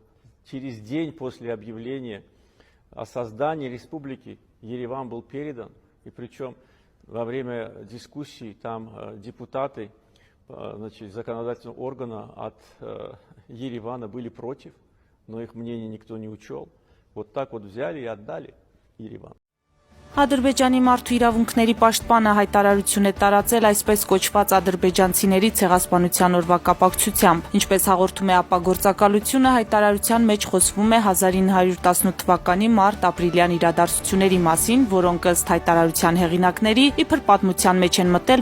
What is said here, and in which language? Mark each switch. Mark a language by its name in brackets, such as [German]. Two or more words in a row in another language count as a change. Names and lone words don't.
[Russian] Через день после объявления о создании республики Ереван был передан, и причем во время дискуссий там депутаты законодательного органа от Еревана были против, но их мнение никто не учел. Вот так вот взяли и отдали Ереван. [Armenian] Ադրբեջանի մարդու իրավունքների պաշտպանը հայտարարություն է տարածել այսպես կոչված ադրբեջանցիների ցեղասպանության օրվա կապակցությամբ։ Ինչպես հաղորդում է ապագործակալությունը, հայտարարության մեջ խոսվում է 1918 թվականի մարտ-ապրիլյան իրադարձությունների մասին, որոնք ըստ հայտարարության հեղինակների իբր պատմության մեջ են մտել